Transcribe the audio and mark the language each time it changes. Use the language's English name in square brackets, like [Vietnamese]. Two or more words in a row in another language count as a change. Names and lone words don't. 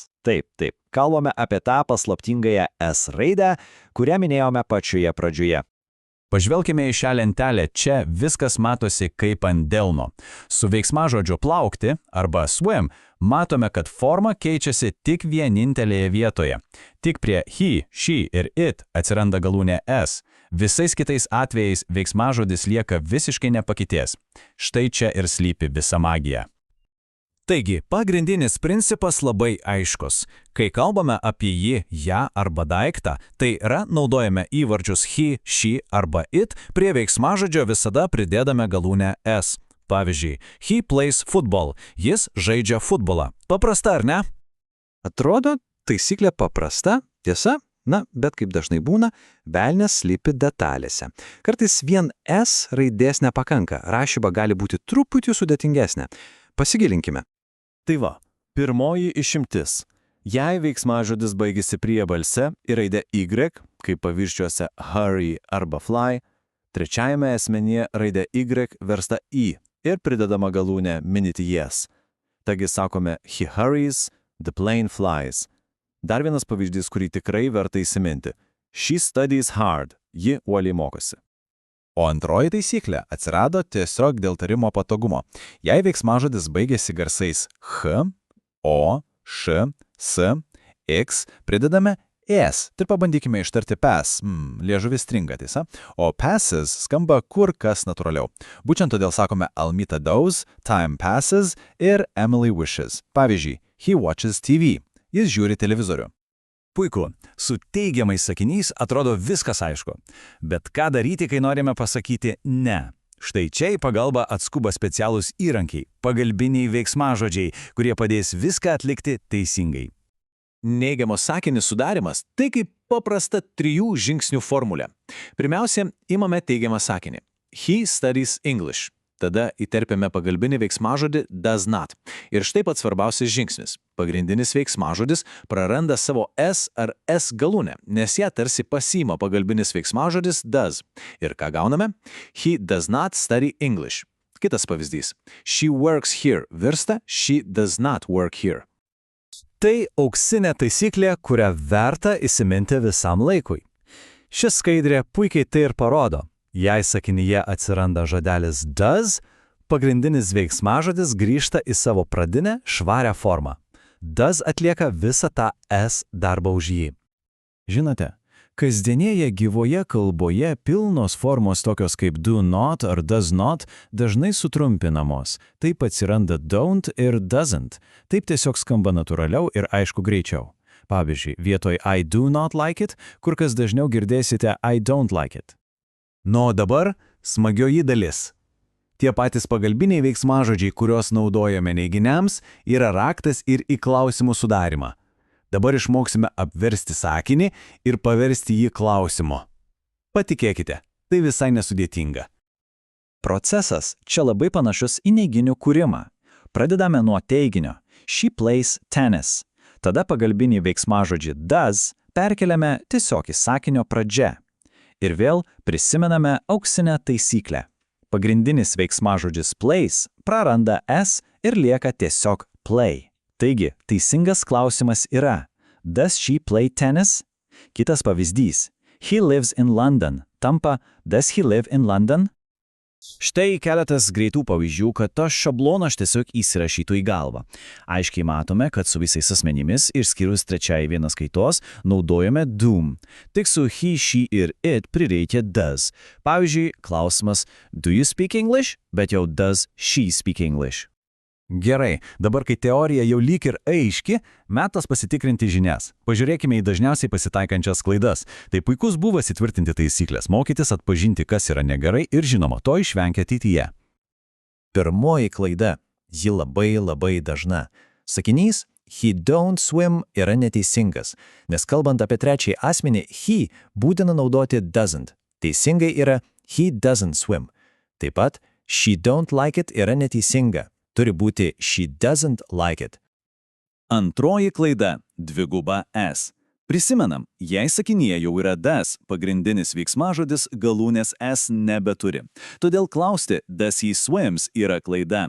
[Lithuanian] Taip, kalbame apie tą paslaptingąją S raidę, kurią minėjome pačioje pradžioje. Pažvelkime į šią lentelę, čia viskas matosi kaip ant delno. Su veiksmažodžiu plaukti arba swim matome, kad forma keičiasi tik vienintelėje vietoje. Tik prie [English] he, she [Lithuanian] ir it atsiranda galūnė S. Visais kitais atvejais veiksmažodis lieka visiškai nepakitęs. Štai čia ir slypi visa magija. Taigi, pagrindinis principas labai aiškus. Kai kalbame apie jį, ją arba daiktą, tai yra naudojame įvardžius [English] he, she [Lithuanian] arba it, prie veiksmažodžio visada pridedame galūnę S. Pavyzdžiui, [English] he plays football, [Lithuanian] jis žaidžia futbolą. Paprasta, ar ne? Atrodo, taisyklė paprasta, tiesa? Na, bet kaip dažnai būna, velnias slypi detalėse. Kartais vien S raidės nepakanka, rašyba gali būti truputį sudėtingesnė. Pasigilinkime. Tai va, pirmoji išimtis. Jei veiksmažodis baigėsi priebalse ir raidė Y, kaip pavyzdžiuose hurry arba fly, trečiajame asmenyje raidė Y versta I ir pridedama galūnė minute yes. Taigi sakome [English] he hurries, the plane flies. [Lithuanian] Dar vienas pavyzdys, kurį tikrai verta įsiminti. [English] She studies hard, [Lithuanian] ji uoliai mokosi. O antroji taisyklė atsirado tiesiog dėl tarimo patogumo. Jei veiksmažodis baigėsi garsais H, O, Š, S, X, pridedame S. Ir pabandykime ištarti pass. Liežuvis stringa, tiesa? O passes skamba kur kas natūraliau. Būtent todėl sakome [English] Almita does, time passes [Lithuanian] ir [English] Emily wishes. Pavyzdžiui, he watches TV. [Lithuanian] Jis žiūri televizorių. Puiku, su teigiamais sakiniais atrodo viskas aišku. Bet ką daryti, kai norime pasakyti ne? Štai čia į pagalbą atskuba specialūs įrankiai, pagalbiniai veiksmažodžiai, kurie padės viską atlikti teisingai. Neigiamo sakinio sudarimas – tai kaip paprasta 3 žingsnių formulė. Pirmiausia, imame teigiamą sakinį. [English] He studies English. [Lithuanian] Tada įterpiame pagalbinį veiksmažodį [English] does not. [Lithuanian] Ir štai pats svarbiausias žingsnis. Pagrindinis veiksmažodis praranda savo S ar S galūnę, nes ją tarsi pasiima pagalbinis veiksmažodis does. Ir ką gauname? [English] He does not study English. [Lithuanian] Kitas pavyzdys. [English] She works here virsta she does not work here. [Lithuanian] Tai auksinė taisyklė, kurią verta įsiminti visam laikui. Ši skaidrė puikiai tai ir parodo. Jei sakinyje atsiranda žodelis does, pagrindinis veiksmažodis grįžta į savo pradinę švarią formą. Does atlieka visą tą S darbą už jį. Žinote, kasdienėje gyvoje kalboje pilnos formos tokios kaip [English] do not [Lithuanian] ar [English] does not [Lithuanian] dažnai sutrumpinamos. Taip atsiranda don't ir doesn't. Taip tiesiog skamba natūraliau ir aišku greičiau. Pavyzdžiui, vietoj [English] I do not like it, [Lithuanian] kur kas dažniau girdėsite [English] I don't like it. [Lithuanian] Nu, o dabar smagioji dalis. Tie patys pagalbiniai veiksmažodžiai, kuriuos naudojame neiginiams, yra raktas ir į klausimų sudarimą. Dabar išmoksime apversti sakinį ir paversti jį klausimu. Patikėkite, tai visai nesudėtinga. Procesas čia labai panašus į neiginių kūrimą. Pradedame nuo teiginio. [English] She plays tennis. [Lithuanian] Tada pagalbinį veiksmažodžį does perkeliame tiesiog į sakinio pradžią. Ir vėl prisimename auksinę taisyklę. Pagrindinis veiksmažodžis plays praranda s ir lieka tiesiog play. Taigi, teisingas klausimas yra: [English] Does she play tennis? [Lithuanian] Kitas pavyzdys. [English] He lives in London tampa Does he live in London? [Lithuanian] Štai keletas greitų pavyzdžių, kad tas šablonas tiesiog įsirašytų į galvą. Aiškiai matome, kad su visais asmenimis, išskyrus trečiai vienas kaitos, naudojame doom. Tik su [English] he, she [Lithuanian] ir it prireikia does. Pavyzdžiui, klausimas [English] Do you speak English? [Lithuanian] Bet jau [English] does she speak English? [Lithuanian] Gerai, dabar kai teorija jau lyg ir aiški, metas pasitikrinti žinias. Pažiūrėkime į dažniausiai pasitaikančias klaidas. Tai puikus būvas įtvirtinti taisyklės, mokytis atpažinti, kas yra negerai ir žinoma, to išvengti ateityje. Pirmoji klaida. Ji labai dažna. Sakinys [English] he don't swim [Lithuanian] yra neteisingas, nes kalbant apie trečiąjį asmenį, he būtina naudoti doesn't. Teisingai yra [English] he doesn't swim. [Lithuanian] Taip pat [English] she don't like it [Lithuanian] yra neteisinga. Turi būti [English] she doesn't like it. [Lithuanian] Antroji klaida – dviguba S. Prisimenam, jei sakinyje jau yra does, pagrindinis veiksmažodis galūnės S nebeturi. Todėl klausti [English] does he swims [Lithuanian] yra klaida.